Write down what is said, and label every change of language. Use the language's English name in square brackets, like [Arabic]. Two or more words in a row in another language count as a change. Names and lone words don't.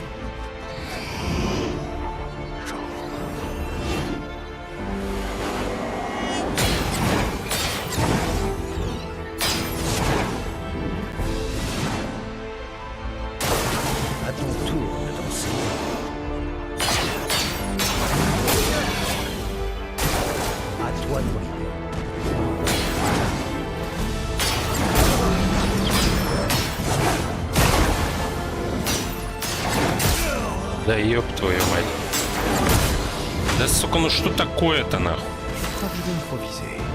[French] À ton tour de danser. À toi de briller. [Russian] Да ёб твою мать. Да сука, ну что такое-то нахуй? [French] Je crois que je vais improviser.